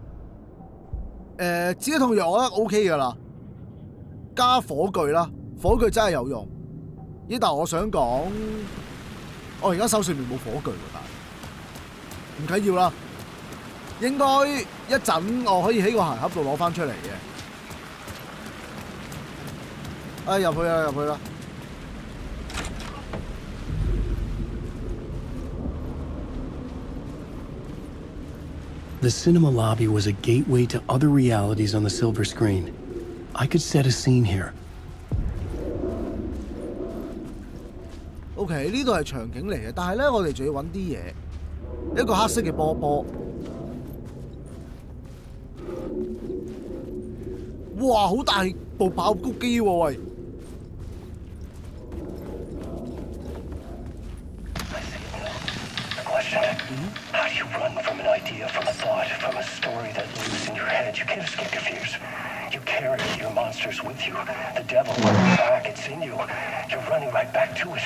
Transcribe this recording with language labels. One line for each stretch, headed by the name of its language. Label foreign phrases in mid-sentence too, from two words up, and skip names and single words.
Cantonese: 止痛藥我覺得 OK 㗎啦，加火炬啦，火炬真係有用。咦？但係我想講，我而家手上面冇火炬喎，但係唔緊要啦。應該一陣我可以喺個鞋盒度攞翻出嚟嘅。哎，入去啦，入去啦！
English: The cinema lobby was a gateway to other realities on the silver screen. I could set a scene here.
Cantonese: OK， 呢度係場景嚟嘅，但係咧，我哋仲要揾啲嘢，一個黑色嘅波波。哇！好大部爆谷機喎，喂！
English: How do you run from an idea, from a thought, from a story that lives in your head? You can't escape your fears. You carry your monsters with you. The devil, back, it's in you. You're running right back to it.